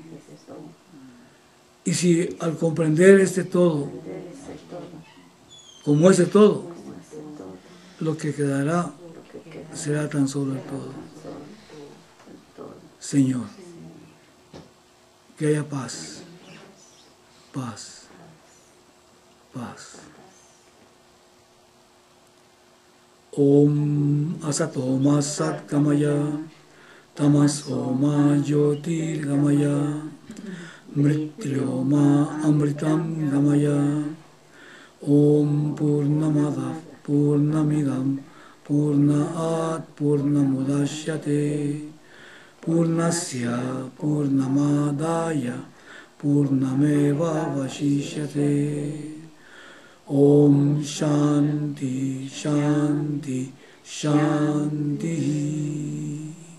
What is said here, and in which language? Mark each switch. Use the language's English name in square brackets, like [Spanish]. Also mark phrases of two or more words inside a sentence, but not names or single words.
[Spanish] Y si al comprender este todo, como ese todo, lo que quedará será tan solo el todo. Señor, que haya paz, paz, paz. [Sanskrit] ॐ असतो मा सत् गमय तमसो मा ज्योतिर् गमय मृत्योर् मा अमृतं गमय ॐ पूर्णमदः पूर्णमिदं पूर्णात् पूर्णमुदच्यते पूर्णस्य पूर्णमादाय पूर्णमेव अवशिष्यते ॐ शान्तिः शान्तिः शान्तिः.